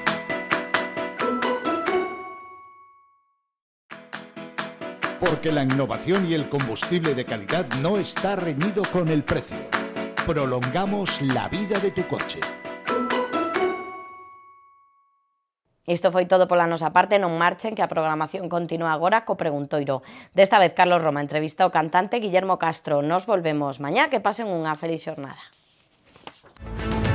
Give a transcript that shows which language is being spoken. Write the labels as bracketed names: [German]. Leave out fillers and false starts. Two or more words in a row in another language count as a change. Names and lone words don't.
[Spanish] Porque la innovación y el combustible de calidad no está reñido con el precio. Prolongamos la vida de tu coche. [Galician] Isto foi todo pola nosa parte, non marchen que a programación continúa agora co Preguntoiro. Desta vez Carlos Roma entrevista ao cantante Guillermo Castro. Nos volvemos mañá, que pasen unha feliz xornada.